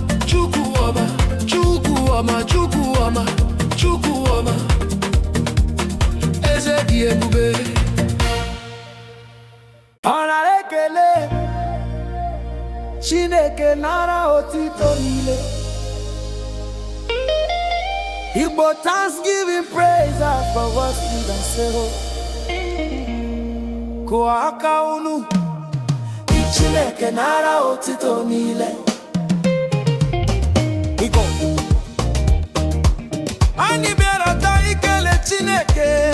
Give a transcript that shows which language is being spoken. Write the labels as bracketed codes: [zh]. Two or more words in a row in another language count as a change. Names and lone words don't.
[ig] Chukwu ọma, Chukwu ọma, Chukwu ọma, Chukwu ọma. Eze dị ebube. Ọ nara ekele, Chineke nara otito niile. [en] Igbo thanksgiving praise are for what we can say. [ig] Kụọ aka unu, Chineke nara otito niile. Igbo. Anyị bịara taa ikele Chineke.